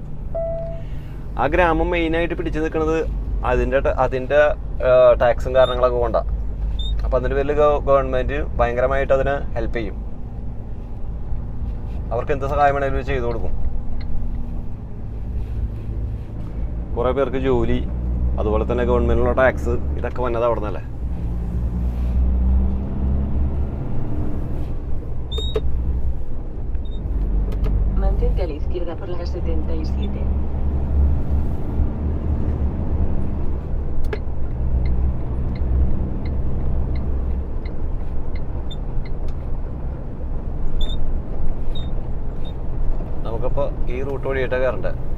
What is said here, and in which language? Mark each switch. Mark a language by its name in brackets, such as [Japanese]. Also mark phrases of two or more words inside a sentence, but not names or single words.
[Malayalam] ആ ഗ്രാമം മെയിനായിട്ട് പിടിച്ചു നിൽക്കുന്നത് അതിൻ്റെ ടാക്സും കാരണങ്ങളൊക്കെ കൊണ്ടാണ്. അപ്പം അതിൻ്റെ പേരിൽ ഗവൺമെൻറ് ഭയങ്കരമായിട്ട് അതിനെ ഹെൽപ്പ് ചെയ്യും. അവർക്ക് എന്ത് സഹായം വേണമെങ്കിലും ചെയ്തു കൊടുക്കും. കുറേ പേർക്ക് ജോലി, അതുപോലെ തന്നെ ഗവൺമെൻറ്റിനുള്ള ടാക്സ്, ഇതൊക്കെ വന്നത് അവിടെ നിന്നല്ലേ. [Spanish] Mantente a la izquierda por la 77. [Malayalam] നമുക്കപ്പോൾ ഈ റൂട്ട് വഴിയായിട്ടാണ് കയറേണ്ടത്.